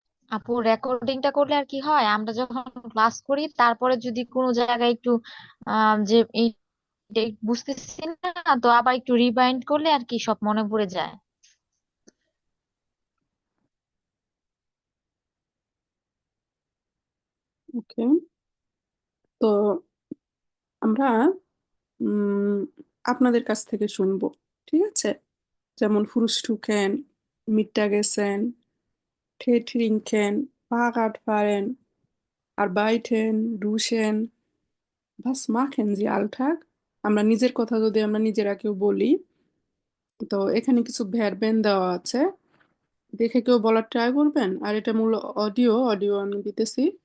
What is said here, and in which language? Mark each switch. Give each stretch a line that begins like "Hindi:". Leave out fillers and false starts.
Bangla: আপু রেকর্ডিংটা করলে আর কি হয়, আমরা যখন ক্লাস করি তারপরে যদি কোনো জায়গায় একটু যে এই বুঝতেছি না, তো আবার একটু রিবাইন্ড করলে আর কি সব মনে পড়ে যায়। ওকে, তো আমরা উম আপনাদের কাছ থেকে শুনবো, ঠিক আছে? যেমন
German: Frühstücken, Mittagessen, Tee trinken, Fahrrad fahren, arbeiten, duschen, was machen Sie Alltag?
Bangla: আমরা নিজের কথা যদি আমরা নিজেরা কেউ বলি, তো এখানে কিছু ভ্যারবেন দেওয়া আছে, দেখে কেউ বলার ট্রাই করবেন। আর এটা মূল অডিও, অডিও আমি দিতেছি।